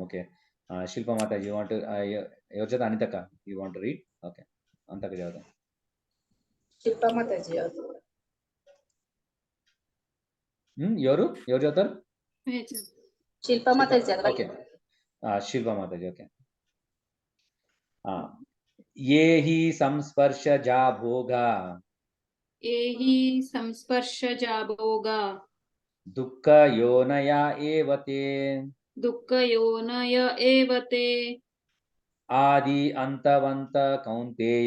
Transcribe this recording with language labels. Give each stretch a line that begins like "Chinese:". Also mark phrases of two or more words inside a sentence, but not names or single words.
Telugu: ఓకే, శిల్ప మాతాజీ
English: you want,
Telugu: ఎవరి చేత? అనితక్క
English: you want read?
Telugu: ఓకే, అంతక చదువుతాం. శిల్ప మాతాజీ ఎవరు చదువుతారు? శిల్ప మాతాజీ. ఓకే, శిల్ప మాతాజీ. ఓకే.
Sanskrit: ये हि संस्पर्शजा भोगा, ये हि संस्पर्शजा भोगा, दुःखयोनया एव ते, दुःखयोनय एव ते, आदि अन्तवन्त कौन्तेय,